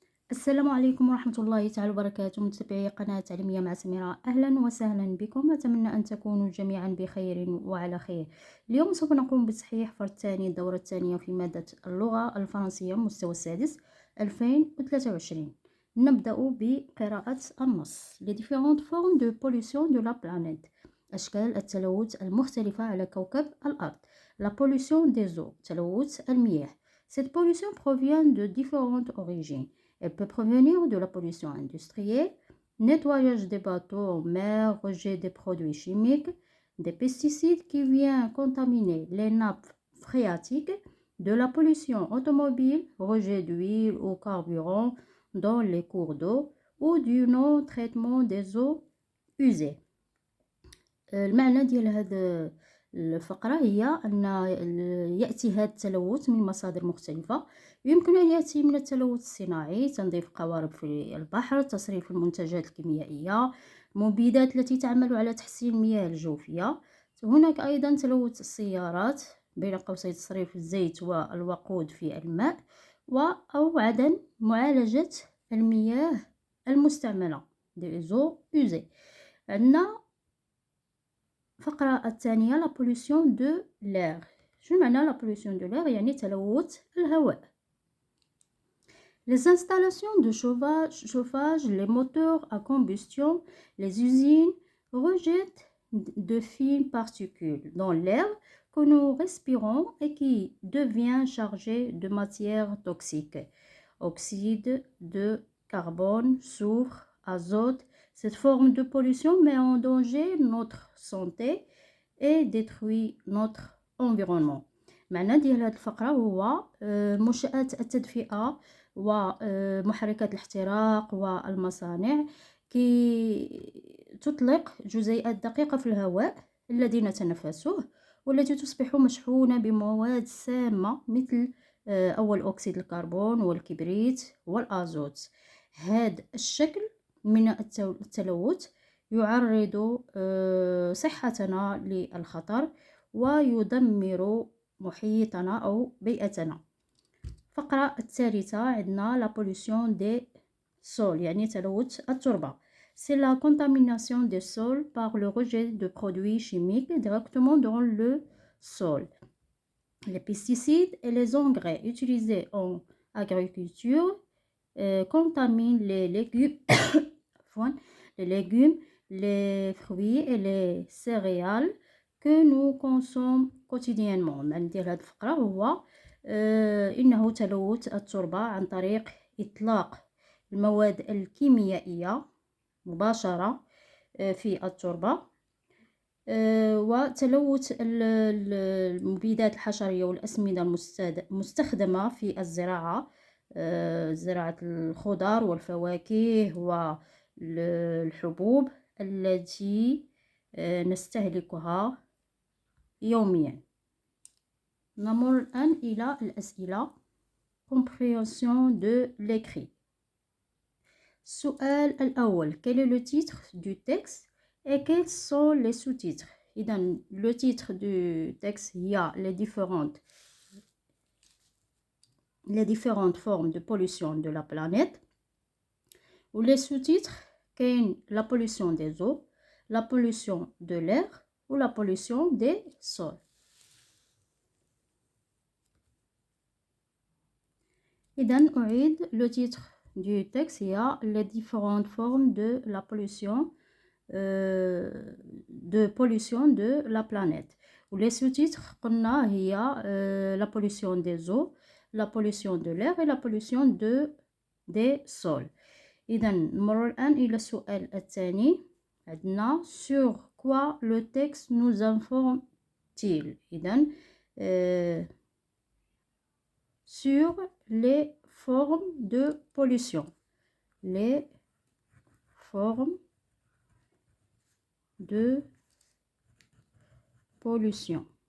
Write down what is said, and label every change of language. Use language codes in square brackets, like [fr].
[ar] السلام عليكم ورحمة الله تعالى وبركاته، متابعي قناة تعليمية مع سميرة. أهلا وسهلا بكم، أتمنى أن تكونوا جميعا بخير وعلى خير. اليوم سوف نقوم بتصحيح فرد ثاني الدورة الثانية في مادة اللغة الفرنسية مستوى السادس 2023. نبدأ بقراءة النص. [fr] Les différentes formes de pollution de la planète. [ar] أشكال التلوث المختلفة على كوكب الأرض. [fr] La pollution des eaux. [ar] تلوث المياه. [fr] Cette pollution provient de différentes origines. Elle peut provenir de la pollution industrielle, nettoyage des bateaux en mer, rejet des produits chimiques, des pesticides qui viennent contaminer les nappes phréatiques, de la pollution automobile, rejet d'huile ou carburant dans les cours d'eau ou du non-traitement des eaux usées. [ar] المعنى ديال هذا الفقرة هي أن يأتي هذا التلوث من مصادر مختلفة. يمكن أن يأتي من التلوث الصناعي، تنظيف قوارب في البحر، تصريف المنتجات الكيميائية، المبيدات التي تعمل على تحسين المياه الجوفية. هناك أيضا تلوث السيارات، بين قوسين تصريف الزيت والوقود في الماء، أو عدم معالجة المياه المستعملة [fr] des eaux usées. [ar] عندنا الفقرة الثانية [fr] la pollution de l'air. [ar] شنو معنى [fr] la pollution de l'air؟ [ar] يعني تلوث الهواء. [fr] Les installations de chauffage, les moteurs à combustion, les usines rejettent de fines particules dans l'air que nous respirons et qui devient chargé de matières toxiques. Oxyde de carbone, soufre, azote. Cette forme de pollution met en danger notre santé et détruit notre environnement. [ar] معنى ديال هذه الفقرة هو منشآت التدفئة ومحركات الاحتراق والمصانع كي تطلق جزيئات دقيقة في الهواء الذي نتنفسه، والتي تصبح مشحونة بمواد سامة مثل أول أكسيد الكربون والكبريت والأزوت. هذا الشكل من التلوث يعرض صحتنا للخطر ويدمر محيطنا أو بيئتنا. الفقرة الثالثة عندنا [fr] la pollution des sols، [ar] يعني تلوث التربة. [fr] C'est la contamination des sols par le rejet de produits chimiques directement dans le sol. Les pesticides et les engrais utilisés en agriculture contaminent les légumes, les fruits et les céréales que nous consommons quotidiennement. [ar] معنى ديال هذه الفقرة هو إنه تلوث التربة عن طريق إطلاق المواد الكيميائية مباشرة في التربة، وتلوث المبيدات الحشرية والأسمدة المستخدمة في الزراعة، زراعة الخضار والفواكه والحبوب التي نستهلكها يوميا. نمر الآن إلى الأسئلة. [fr] compréhension de l'écrit. [ar] السؤال الأول: [fr] quel est le titre du texte et quels sont les sous-titres؟ إذا le titre du texte هي les différentes formes de pollution de la planète. Ou les sous-titres كاين la pollution des eaux, la pollution de l'air ou la pollution des sols. [ar] إذن أعيد [fr] le titre du texte هي les différentes formes de la pollution de la planète. Ou les sous-titres [ar] قلنا هي [fr] la pollution des eaux, la pollution de l'air et la pollution des sols. [ar] إذن نمر الآن إلى السؤال الثاني. [fr] عندنا sur quoi le texte nous informe-t-il؟ إذن sur les formes de pollution. Les formes de pollution.